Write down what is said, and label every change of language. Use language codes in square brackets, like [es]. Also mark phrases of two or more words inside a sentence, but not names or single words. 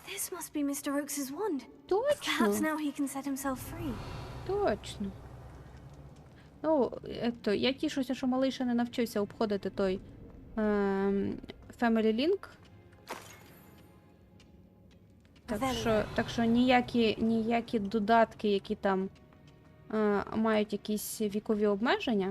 [en] This must be Mr. Oakes's wand. [uk] Точно. [en] Perhaps now he can set himself free. [uk] Точно. Ну, я тішуся, що малий ще не навчився обходити той Family Link. Так що ніякі додатки, які там мають якісь вікові обмеження.